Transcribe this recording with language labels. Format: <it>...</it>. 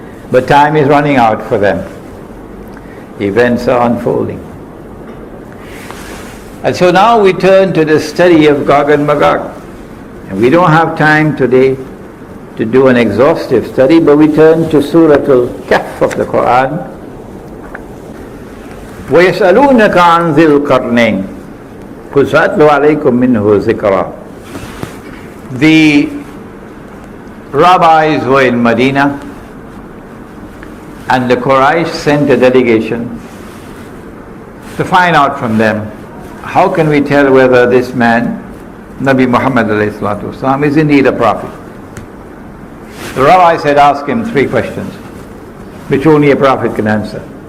<en>But time is running out for them. Events are unfolding. And so now we turn to the study of Gog and Magog. And we don't have time today to do an exhaustive study, but we turn to Surah al-Kahf of the Qur'an.</en> <ar>وَيَسْأَلُونَكَ عَنْ ذِي الْقَرْنَيْنِ قُلْ سَأَتْلُو عَلَيْكُمْ مِنْهُ ذِكْرًا.</ar> <en>The rabbis were in Medina, And the Quraysh sent a delegation to find out from them, how can we tell whether this man, Nabi Muhammad ﷺ, is indeed a prophet? The rabbi said, ask him 3 questions, which only a prophet can answer.</en>